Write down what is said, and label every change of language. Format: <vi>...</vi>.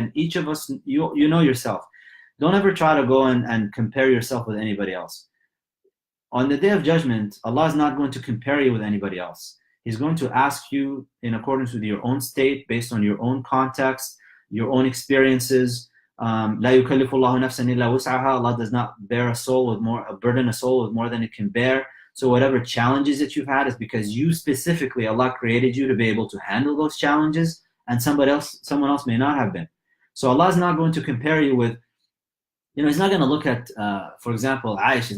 <en>And each of us, you know yourself. Don't ever try to go and compare yourself with anybody else. On the day of judgment, Allah is not going to compare you with anybody else. He's going to ask you in accordance with your own state, based on your own context, your own experiences.</en> <ar>لا يكلف الله نفسا إلا وسعها.</ar> <en>Allah does not burden a soul with more than it can bear. So whatever challenges that you've had is because you specifically, Allah created you to be able to handle those challenges, and someone else may not have been. So Allah is not going to compare you with, He's not going to look at, for example, Aisha.</en>